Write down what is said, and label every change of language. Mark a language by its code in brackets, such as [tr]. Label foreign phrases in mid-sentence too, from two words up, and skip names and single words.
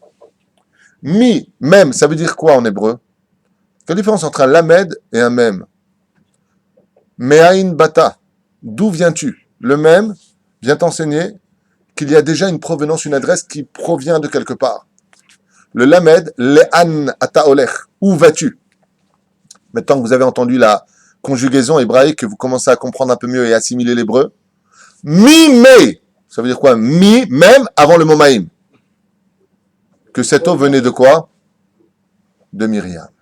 [fr] Mi, même, ça veut dire quoi en hébreu? Quelle différence entre un lamed et un mem? [he] מאין באת. [fr] D'où viens-tu? Le mem vient t'enseigner qu'il y a déjà une provenance, une adresse qui provient de quelque part. Le lamed, [he] לאן אתה הולך. [fr] Où vas-tu? Maintenant que vous avez entendu la conjugaison hébraïque, que vous commencez à comprendre un peu mieux et assimiler l'hébreu. Mi-me. Ça veut dire quoi? Mi, même, avant le mot maïm. Que cette eau venait de quoi? De Myriam.